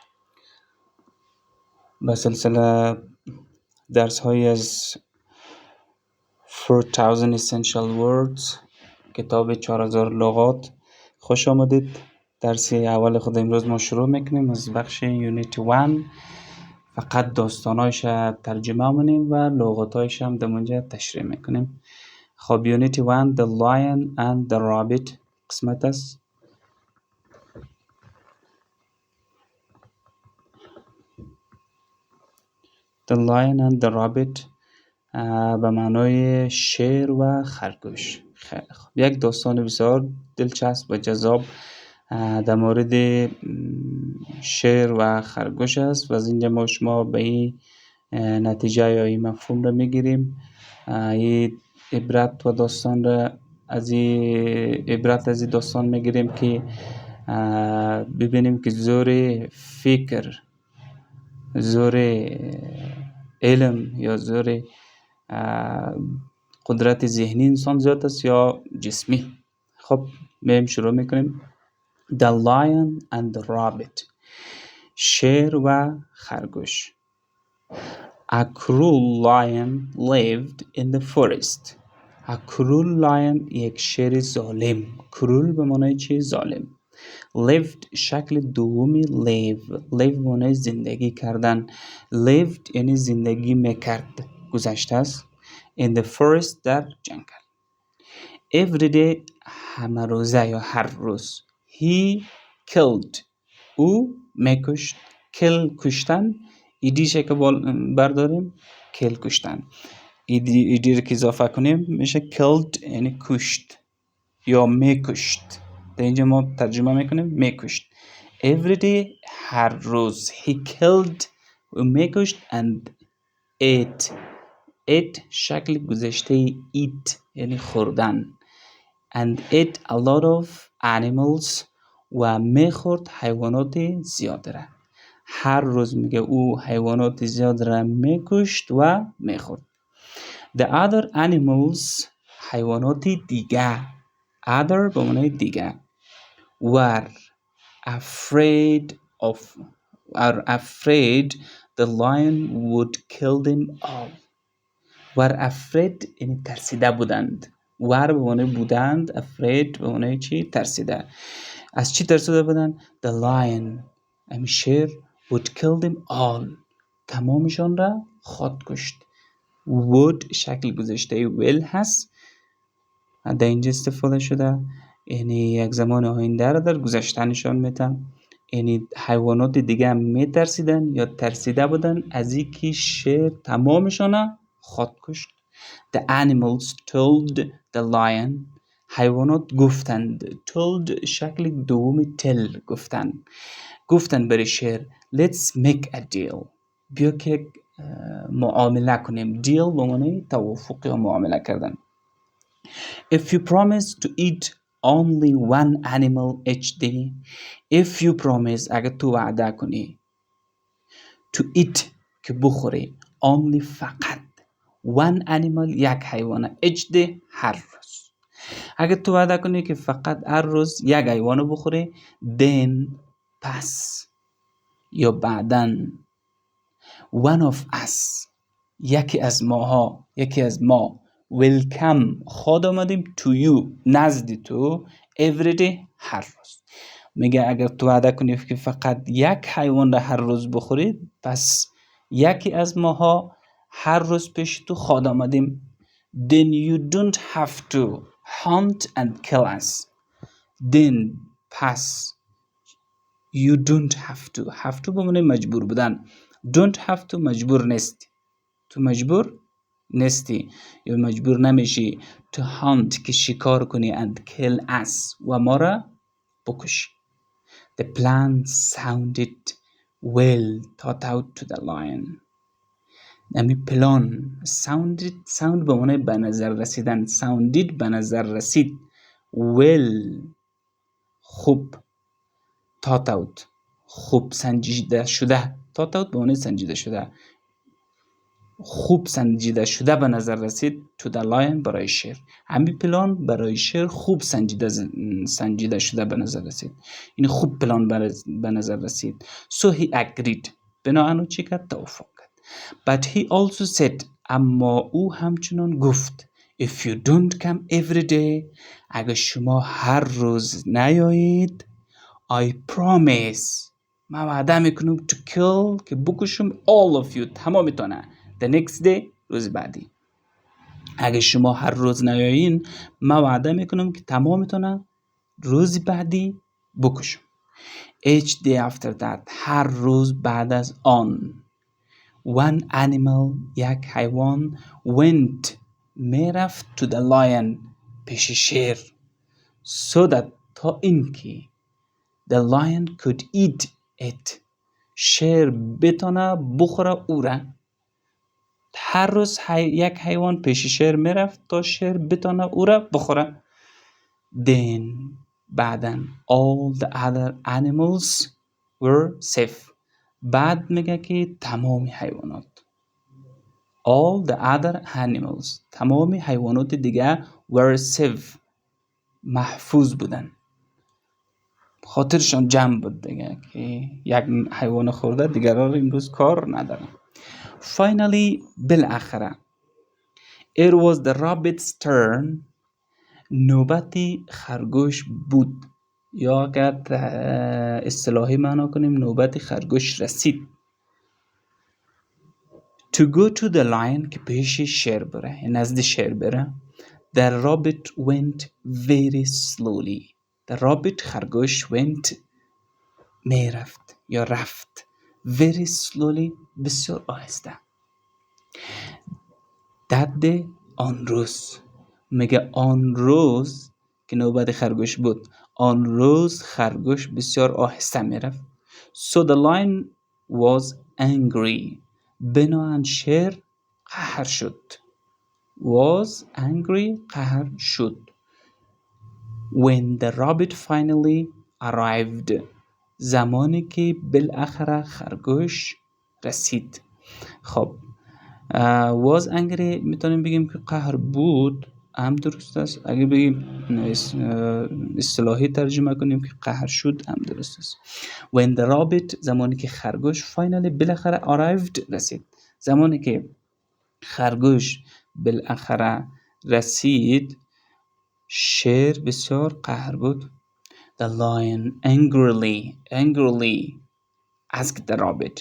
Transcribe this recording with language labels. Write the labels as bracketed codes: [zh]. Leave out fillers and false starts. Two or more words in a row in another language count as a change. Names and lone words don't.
[fa] به سلسله درس های از 4000 Essential Words، کتاب 4000 لغات، خوش آمدید. درس اول خود امروز ما شروع میکنیم از بخش یونیت 1. فقط داستانایش ترجمه منیم و لغاتایش هم در اونجا تشریح میکنیم. خب یونیت 1 The Lion and the Rabbit قسمت است. The Lion and the Rabbit به معنای شیر و خرگوش. خیلی خوب. یک داستان بسیار دلچسب و جذاب در مورد شیر و خرگوش است و از اینجا ما شما به این نتیجه یا این مفهوم را میگیریم. این عبرت و داستان را از این داستان میگیریم که ببینیم که زور فکر، زور علم یا زور قدرت ذهنی انسان زیاد است یا جسمی. خب میم شروع میکنیم. [en] The Lion and the Rabbit. [fa] شیر و خرگوش. [en] A cruel lion lived in the forest. A cruel lion [fa] یک شیر ظالم. cruel به معنی چی؟ ظالم. lived شکل دومی live به معنی زندگی کردن. lived یعنی زندگی میکرد، گذشته است. [en] in the forest [fa] در جنگل. [en] every day [fa] همه روزه یا هر روز. [en] he killed [fa] او میکشت. kill کشتن. ایدیشه که برداریم kill کشتن. ایدی رو که اضافه کنیم میشه killed یعنی کشت یا میکشت. در اینجا ما ترجمه میکنیم میکشت. [en] every day [fa] هر روز. [en] he killed [fa] میکشت [en] and ate [fa] شکل گذشته eat یعنی خوردن. [en] and ate a lot of animals [fa] و میخورد حیوانات زیاد را. هر روز میگه او حیوانات زیاد را میکشت و میخورد. the other animals حیوانات دیگه. other به معنی دیگه. [en] were afraid the lion would kill them all. were afraid [fa] یعنی ترسیده بودند. were به معنی بودند. afraid به معنی چی؟ ترسیده. از چی ترسیده بودند؟ [en] the lion [fa] یعنی شیر [en] would kill them all [fa] تمامشان را خود کشت. would شکل گذشته will هست، در اینجا استفاده شده، یعنی یک زمان آینده را در گذشته نشان میده. یعنی حیوانات دیگه هم میترسیدن یا ترسیده بودن از اینکه شیر تمامشان خود کشت. [en] The animals told the lion. [fa] حیوانات گفتند. told شکل دومی tell گفتند برای شیر [en] let's make a deal. [fa] بیا که معامله کنیم. deal به معنی توافق یا معامله کردن. [en] If you promise to eat only one animal each day. If you promise [fa] اگر تو وعده کنی [en] to eat [fa] که بخوری only فقط [en] one animal [fa] یک حیوان [en] each day [fa] هر روز. اگر تو وعده کنی که فقط هر روز یک حیوان بخوری then پس یا بعدن [en] one of us [fa] یکی از ما [en] will come [fa] خود آمدیم [en] to you [fa] نزد تو [en] every day [fa] هر روز. میگه اگر تو وعده کنی که فقط یک حیوان را هر روز بخورید پس یکی از ماها هر روز پیش تو خود آمدیم. [en] then you don't have to hunt and kill us. then پس you don't have to [fa] به معنی مجبور بودن. [en] don't have to [fa] مجبور نیستی. تو مجبور نیستی یا مجبور نمیشی [en] to hunt [fa] که شکار کنی [en] and kill us [fa] و ما را بکشی. [en] The plan sounded well thought out to the lion. [fa] یعنی پلان sound به معنی به نظر رسیدن. sounded به نظر رسید. well خوب. [en] thought out [fa] خوب سنجیده شده. [en] thought out [fa] به معنی سنجیده شده. خوب سنجیده شده به نظر رسید [en] to the lion [fa] برای شیر. همین پلان برای شیر خوب سنجیده شده به نظر رسید. این خوب پلان به نظر رسید. [en] So he agreed. [fa] بناهن چی کرد؟ توافق کرد. [en] But he also said [fa] اما او همچنان گفت [en] if you don't come every day [fa] اگر شما هر روز نیایید [en] I promise [fa] من وعده میکنم [en] to kill [fa] که بکشم [en] all of you تمامتانه the next day [fa] روز بعدی. اگه شما هر روز نیایین من وعده میکنم که تمامتانه روز بعدی بکشم. [en] Each day after that [fa] هر روز بعد از آن [en] one animal [fa] یک حیوان [en] went میرفت to the lion [fa] پیش شیر [en] so that [fa] تا اینکه [en] the lion could eat it [fa] شیر بتونه بخوره او را. هر روز یک حیوان پیش شیر میرفت تا شیر بتونه او را بخوره. [en] Then بعدن all the other animals were safe. [fa] بعد میگه که تمام حیوانات [en] all the other animals [fa] تمام حیوانات دیگه [en] were safe [fa] محفوظ بودن. خاطرشان جمع بود دیگه که یک حیوان خورده دیگران امروز کار ندارن. Finally بالاخره [en] it was the rabbit's turn [fa] نوبتی خرگوش بود یا اگر اصطلاحی معنا کنیم نوبتی خرگوش رسید. [en] To go to the lion [fa] که پیش شیر بره نزد شیر بره. [en] The rabbit went very slowly. The rabbit [fa] خرگوش went میرفت یا رفت [en] very slowly [fa] بسیار آهسته. [en] That day [fa] آن روز میگه آن روز که نوبت خرگوش بود آن روز خرگوش بسیار آهسته میرفت. [en] So the lion was angry. [fa] بناهن شیر قهر شد. [en] Was angry [fa] قهر شد. [en] When the rabbit finally arrived [fa] زمانی که بالاخره خرگوش رسید. خب [en] was angry [fa] میتونیم بگیم که قهر بود هم درست است. اگه بگیم اصطلاحی ترجمه کنیم که قهر شد هم درست است. [en] When the rabbit [fa] زمانی که خرگوش finally بالاخره arrived رسید. زمانی که خرگوش بالاخره رسید شیر بسیار قهر بود. [en] The lion angrily asked the rabbit.